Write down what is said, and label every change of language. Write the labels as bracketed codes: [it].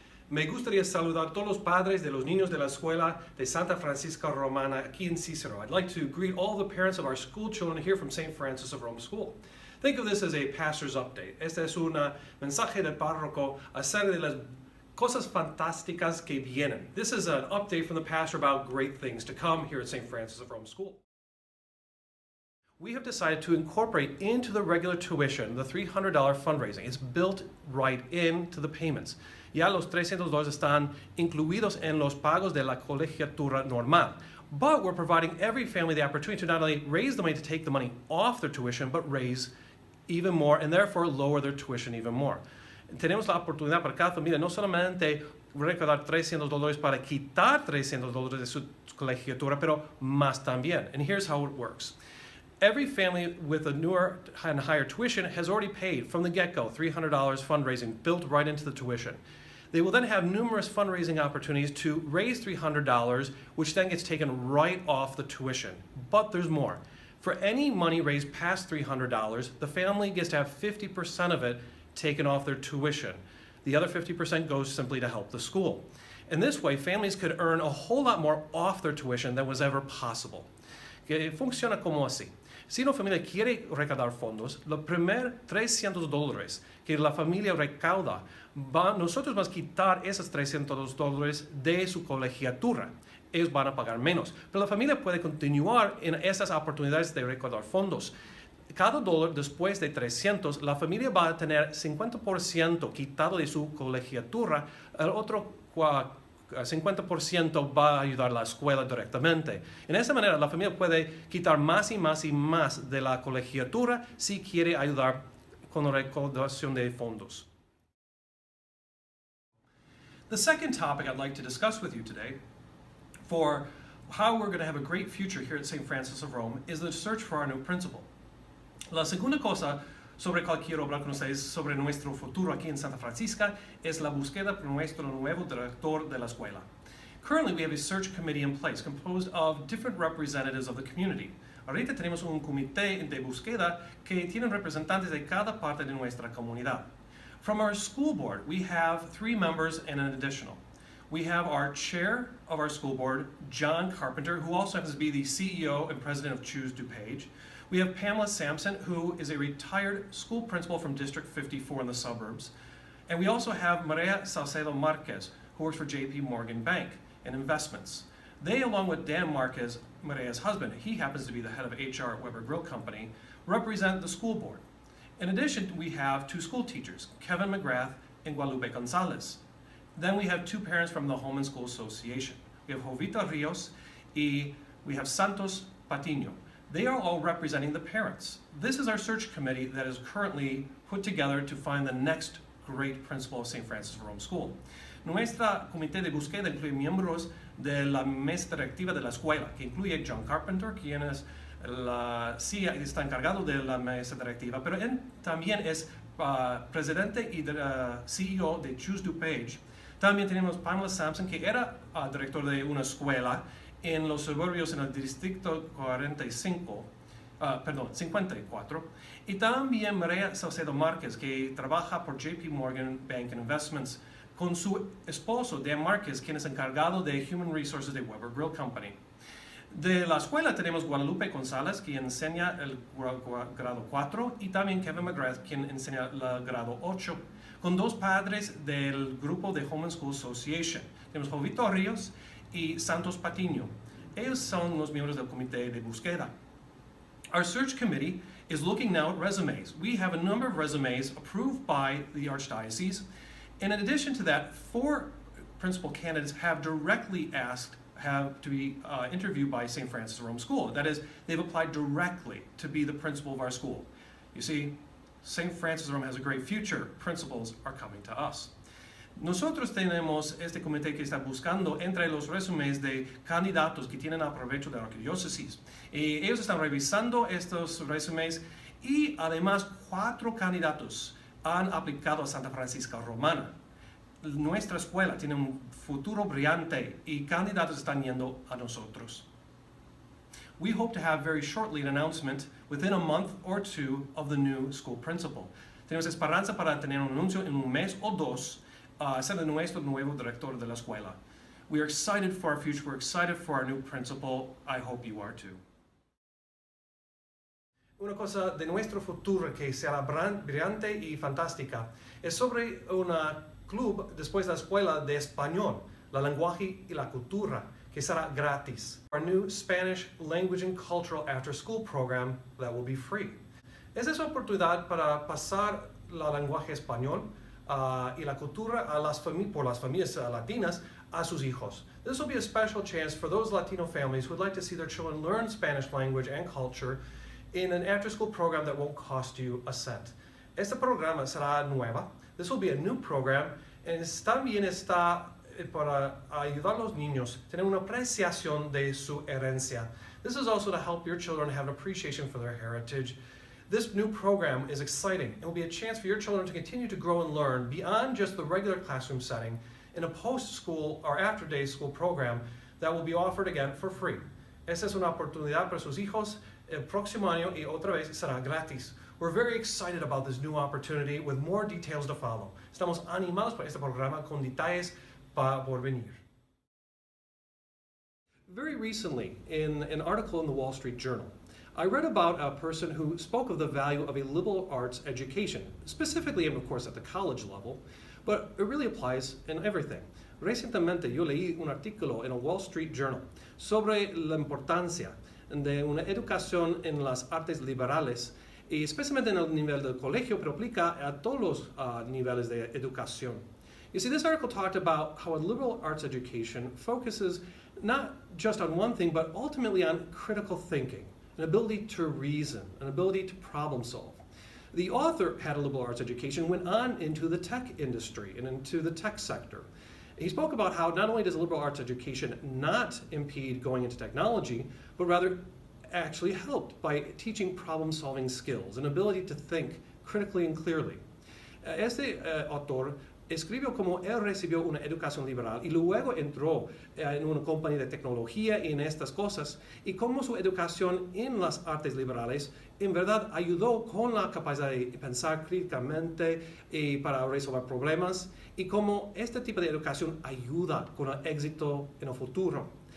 [es] Me gustaría saludar a todos los padres de los niños de la escuela de Santa Francisca Romana aquí en Cicero. [en] I'd like to greet all the parents of our school children here from St. Francis of Rome School. Think of this as a pastor's update. [es] Este es un mensaje del párroco acerca de las cosas fantásticas que vienen. [en] This is an update from the pastor about great things to come here at St. Francis of Rome School. We have decided to incorporate into the regular tuition the $300 fundraising. It's built right into the payments. [es] Ya los $300 están incluidos en los pagos de la colegiatura normal. [en] But we're providing every family the opportunity to not only raise the money to take the money off their tuition, but raise even more and therefore lower their tuition even more. [es] Tenemos la oportunidad para cada familia no solamente recaudar $300 para quitar $300 de su colegiatura, pero más también. [en] And here's how it works. Every family with a newer and higher tuition has already paid from the get-go $300 fundraising built right into the tuition. They will then have numerous fundraising opportunities to raise $300, which then gets taken right off the tuition. But there's more. For any money raised past $300, the family gets to have 50% of it taken off their tuition. The other 50% goes simply to help the school. In this way, families could earn a whole lot more off their tuition than was ever possible. [es] Que funciona como así. Si una familia quiere recaudar fondos, los primeros $300 que la familia recauda, nosotros vamos a quitar esos $300 de su colegiatura. Ellos van a pagar menos. Pero la familia puede continuar en esas oportunidades de recaudar fondos. Cada dólar después de 300, la familia va a tener 50% quitado de su colegiatura, el otro 50% va a ayudar a la escuela directamente. En esa manera, la familia puede quitar más y más y más de la colegiatura si quiere ayudar con la recaudación de fondos. [en] The second topic I'd like to discuss with you today for how we're going to have a great future here at St. Francis of Rome is the search for our new principal. [es] La segunda cosa sobre cual quiero hablar con ustedes sobre nuestro futuro aquí en Santa Francisca es la búsqueda por nuestro nuevo director de la escuela. [en] Currently, we have a search committee in place composed of different representatives of the community. [es] Ahorita tenemos un comité de búsqueda que tienen representantes de cada parte de nuestra comunidad. [en] From our school board, we have 3 members and an additional. We have our chair of our school board, John Carpenter, who also happens to be the CEO and president of Choose DuPage. We have Pamela Sampson, who is a retired school principal from District 54 in the suburbs. And we also have Maria Salcedo Marquez, who works for JP Morgan Bank and Investments. They, along with Dan Marquez, Maria's husband, he happens to be the head of HR at Weber Grill Company, represent the school board. In addition, we have 2 school teachers, Kevin McGrath and Guadalupe Gonzalez. Then we have 2 parents from the Home and School Association. We have Jovita Rios and we have Santos Patiño. They are all representing the parents. This is our search committee that is currently put together to find the next great principal of St. Francis of Rome School. [es] Nuestra comité de búsqueda incluye miembros de la mesa directiva de la escuela, que incluye John Carpenter, quien es está encargado de la mesa directiva, pero él también es presidente y CEO de Choose DuPage. También tenemos Pamela Sampson, que era director de una escuela en los suburbios en el distrito 54, y también María Salcedo Márquez, que trabaja por JP Morgan Bank and Investments, con su esposo, Dan Márquez, quien es encargado de Human Resources de Weber Grill Company. De la escuela tenemos Guadalupe González, quien enseña el grado 4, y también Kevin McGrath, quien enseña el grado 8, con 2 padres del grupo de Home and School Association. Tenemos Jovito Ríos y Santos Patiño. Ellos son los miembros del comité de búsqueda. [en] Our search committee is looking now at resumes. We have a number of resumes approved by the Archdiocese. And in addition to that, 4 principal candidates have directly asked to be interviewed by St. Francis of Rome School. That is, they've applied directly to be the principal of our school. You see, St. Francis of Rome has a great future. Principals are coming to us. [es] Nosotros tenemos este comité que está buscando entre los resúmenes de candidatos que tienen aprovecho de la arquidiócesis. Ellos están revisando estos resúmenes y además 4 candidatos han aplicado a Santa Francisca Romana. Nuestra escuela tiene un futuro brillante y candidatos están yendo a nosotros. [en] We hope to have very shortly an announcement within a month or 2 of the new school principal. [es] Tenemos esperanza para tener un anuncio en un mes o 2 ser nuestro nuevo director de la escuela. [en] We are excited for our future. We're excited for our new principal. I hope you are too. [es] Una cosa de nuestro futuro que será brillante y fantástica es sobre un club después de la escuela de español, la lenguaje y la cultura, que será gratis. [en] Our new Spanish language and cultural after-school program that will be free. [es] Es esa oportunidad para pasar la lenguaje español y la cultura por las familias latinas a sus hijos. [en] This will be a special chance for those Latino families who would like to see their children learn Spanish language and culture in an after-school program that won't cost you a cent. [es] Este programa será nueva. [en] This will be a new program, and [es] también está para ayudar a los niños a tener una apreciación de su herencia. [en] This is also to help your children have an appreciation for their heritage. This new program is exciting. It will be a chance for your children to continue to grow and learn beyond just the regular classroom setting in a post-school or after-day school program that will be offered again for free. [es] Esta es una oportunidad para sus hijos. El próximo año y otra vez será gratis. [en] We're very excited about this new opportunity with more details to follow. [es] Estamos animados por este programa con detalles por venir. [en] Very recently, in an article in the Wall Street Journal, I read about a person who spoke of the value of a liberal arts education, specifically, of course, at the college level, but it really applies in everything. [es] Recientemente yo leí un artículo en el Wall Street Journal sobre la importancia de una educación en las artes liberales, y especialmente en el nivel del colegio, pero aplica a todos los niveles de educación. [en] You see, this article talked about how a liberal arts education focuses not just on one thing, but ultimately on critical thinking, an ability to reason, an ability to problem solve. The author had a liberal arts education, went on into the tech industry and into the tech sector. He spoke about how not only does a liberal arts education not impede going into technology, but rather actually helped by teaching problem-solving skills, an ability to think critically and clearly. [es] Este autor escribió cómo él recibió una educación liberal y luego entró en una compañía de tecnología y en estas cosas, y cómo su educación en las artes liberales en verdad ayudó con la capacidad de pensar críticamente y para resolver problemas, y cómo este tipo de educación ayuda con el éxito en el futuro.